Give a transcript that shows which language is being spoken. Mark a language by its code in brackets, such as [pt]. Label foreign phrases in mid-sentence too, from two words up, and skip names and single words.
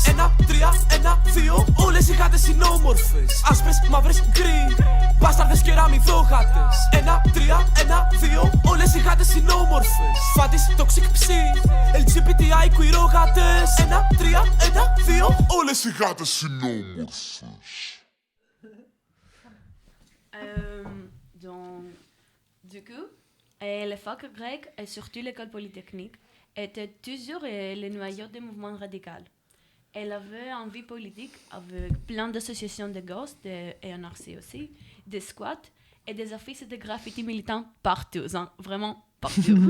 [el] 1, 3, 1, 2, όλες οι γάτες είναι όμορφες. Άσπρες, μαύρες, γκρι, μπάσταρδες και ραμιδόγατες. 1, 3, 1, 2, όλες οι γάτες είναι όμορφες. Φάτης, toxic ψι, LGBTI, queerόγατες. 1, 3, 1, 2, όλες οι γάτες είναι όμορφες. [fr] Du coup, les facs grecs et surtout l'école polytechnique étaient toujours le noyau des mouvements radicaux. Elle avait une vie politique avec plein d'associations de gosses et anarchie aussi, des squats et des affiches de graffiti militants partout, hein, vraiment partout.